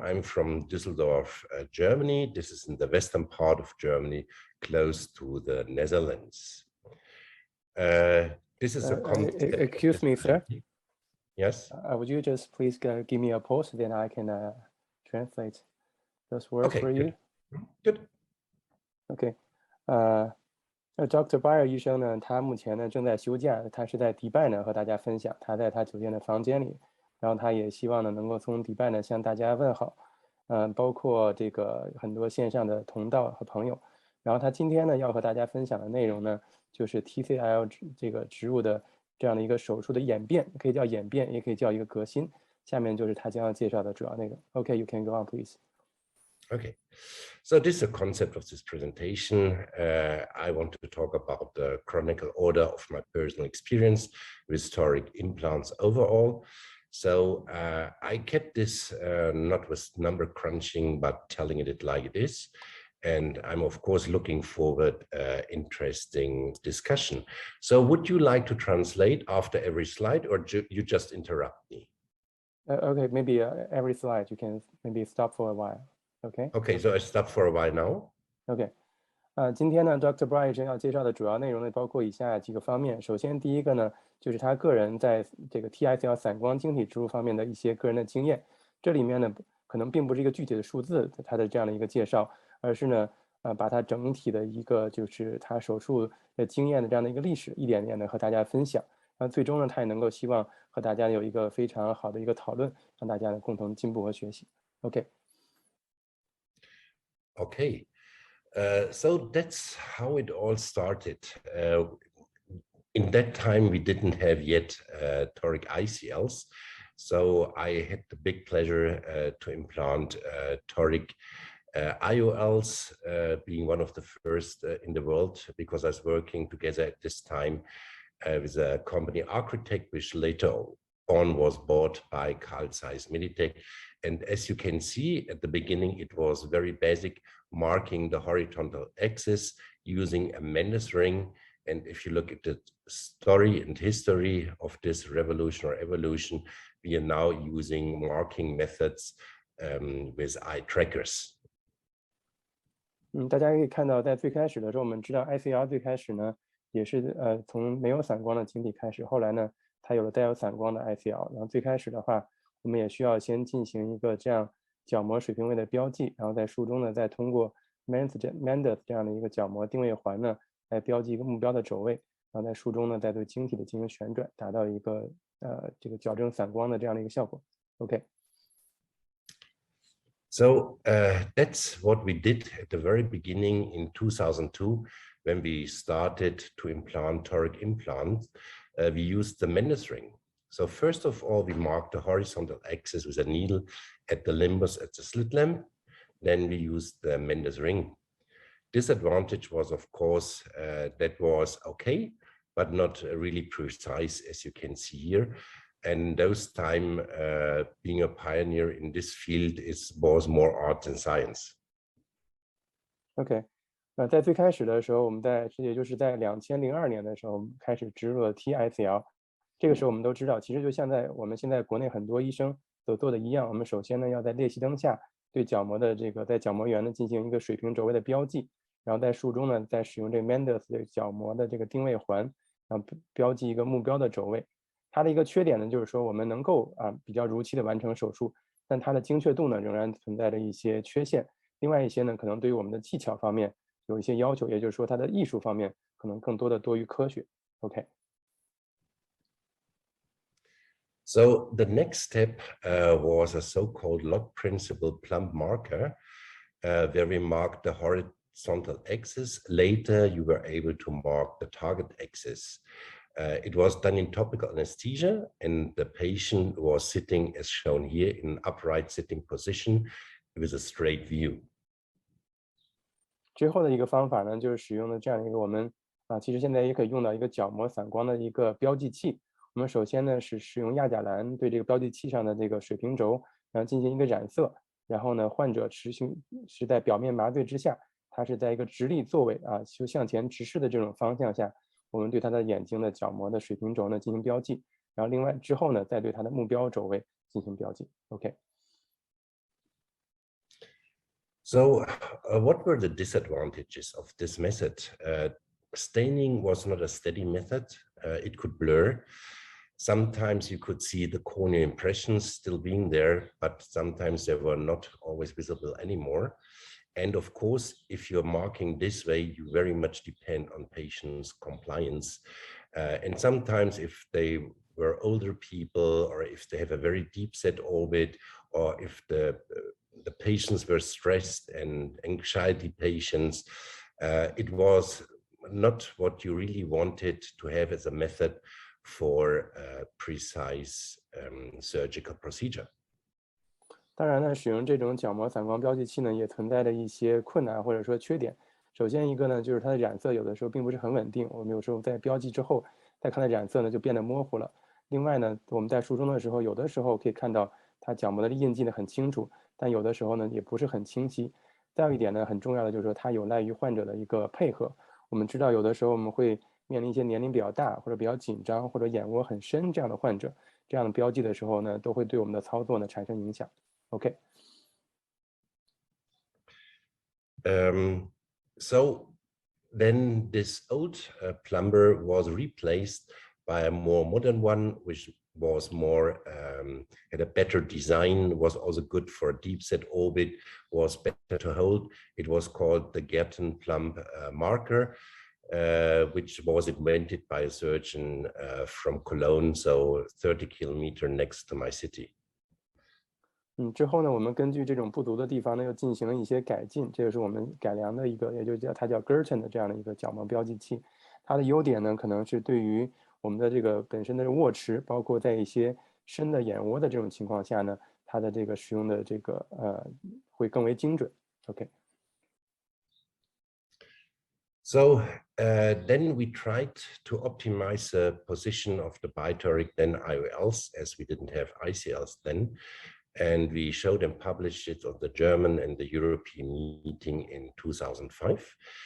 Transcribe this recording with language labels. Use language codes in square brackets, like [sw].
[en] I'm from Düsseldorf, Germany. This is in the western part of Germany, close to the Netherlands. This is a concept. Excuse me, sir. Yes. Would you just please give me a pause, then I can translate those words for you. Good. Okay. Dr. [zh] Breyer 医生呢，他目前呢正在休假，他是在迪拜呢和大家分享，他在他酒店的房间里，然后他也希望呢能够从迪拜呢向大家问好，包括这个很多线上的同道和朋友。然后他今天呢要和大家分享的内容呢，就是 TCL 这个植入的这样的一个手术的演变，可以叫演变，也可以叫一个革新。下面就是他将要介绍的主要内容。 [en] Okay, you can go on, please. Okay, so this is the concept of this presentation. I want to talk about the chronicle order of my personal experience with toric implants overall. So I kept this not with number crunching, but telling it like it is. And I'm, of course, looking forward interesting discussion. So would you like to translate after every slide, or you just interrupt me? Okay, maybe every slide you can maybe stop for a while. Okay. Okay, so I stop for a while now. [zh] Okay. 今天呢 ，Dr. Breyer 要介绍的主要内容呢，包括以下几个方面。首先，第一个呢，就是他个人在这个 TICL 散光晶体植入方面的一些个人的经验。这里面呢，可能并不是一个具体的数字，他的这样的一个介绍，而是呢，把他整体的一个就是他手术的经验的这样的一个历史，一点点的和大家分享。然后最终呢，他也能够希望和大家有一个非常好的一个讨论，让大家呢共同进步和学习。 OK。 [en] Okay, so that's how it all started. In that time, we didn't have yet toric ICLs, so I had the big pleasure to implant toric IOLs being one of the first in the world, because I was working together at this time with a company Architect, which later on was bought by Carl Zeiss Meditech. And as you can see at the beginning, it was very basic, marking the horizontal axis using a Mendes ring. And if you look at the story and history of this revolution or evolution, we are now using marking methods with eye trackers. [zh] 大家可以看到，在最开始的时候，我们知道 ICL 最开始呢，也是从没有散光的晶体开始，后来呢，它有了带有散光的 ICL。然后最开始的话，我们也需要先进行一个这样角膜水平位的标记，然后在术中呢，再通过 Mendes 这样的一个角膜定位环呢，来标记一个目标的轴位，然后在术中呢，再对晶体的进行旋转，达到一个这个矫正散光的这样的一个效果。 OK。 [en] So that's what we did at the very beginning in 2002 when we started to implant toric implants. We used the Mendes ring. So first of all, we marked the horizontal axis with a needle at the limbus at the slit lamp. Then we used the Mendes ring. Disadvantage was, of course, that was okay, but not really precise, as you can see here. And those time, being a pioneer in this field was more art than science. [zh] OK， 在最开始的时候，我们也就是在2002年的时候，我们开始植入了 TICL。这个时候我们都知道，其实就像我们现在国内很多医生所做的一样，我们首先呢要在裂隙灯下对角膜的在角膜缘呢进行一个水平轴位的标记，然后在术中呢再使用这个 Mendes 的角膜的这个定位环，然后标记一个目标的轴位。它的一个缺点呢，就是说我们能够比较如期的完成手术，但它的精确度呢仍然存在着一些缺陷。另外一些呢，可能对于我们的技巧方面有一些要求，也就是说它的艺术方面可能更多的多于科学。 OK。 [en] So the next step was a so-called log principle plumb marker, where we marked the horizontal axis. Later, you were able to mark the target axis. It was done in topical anesthesia, and the patient was sitting, as shown here, in an upright sitting position with a straight view. [zh] 之后的一个方法呢，就是使用的这样一个我们其实现在也可以用到一个角膜散光的一个标记器。我们首先呢是使用亚甲蓝对这个标记器上的这个水平轴，然后进行一个染色，然后呢患者是在表面麻醉之下，他是在一个直立座位就向前直视的这种方向下。我们对他的眼睛的角膜的水平轴呢进行标记，然后另外之后呢再对他的目标轴位进行标记。 OK。 [en] So what were the disadvantages of this method? Staining was not a steady method. It could blur. Sometimes you could see the corneal impressions still being there, but sometimes they were not always visible anymore. And of course, if you're marking this way, you very much depend on patients' compliance. And sometimes if they were older people, or if they have a very deep set orbit, or if the patients were stressed and anxiety patients, it was not what you really wanted to have as a method for a precise surgical procedure. [zh] 当然呢，使用这种角膜散光标记器呢，也存在着一些困难或者说缺点。首先一个呢，就是它的染色有的时候并不是很稳定，我们有时候在标记之后，再看它染色呢就变得模糊了。另外呢，我们在术中的时候，有的时候可以看到它角膜的印记呢很清楚，但有的时候呢也不是很清晰。再有一点呢，很重要的就是说它有赖于患者的一个配合。我们知道有的时候我们会面临一些年龄比较大或者比较紧张或者眼窝很深这样的患者，这样的标记的时候呢，都会对我们的操作呢产生影响。 OK. [en] So then this old plumber was replaced by a more modern one, which was more, had a better design, was also good for a deep set orbit, was better to hold. It was called the Gerten plumb marker, which was invented by a surgeon from Cologne, so 30 kilometers next to my city. [zh] 之后呢，我们根据这种不足的地方呢，又进行了一些改进，这就是我们改良的一个，也就它叫 Gerten 的这样的一个角膜标记器。它的优点呢，可能是对于我们的这个本身的握持，包括在一些深的眼窝的这种情况下呢，它的这个使用的这个会更为精准。 OK。 [en] So then we tried to optimize the position of the bitoric then IOLs, as we didn't have ICLs then. And we showed and published it on the German and the European meeting in 2005.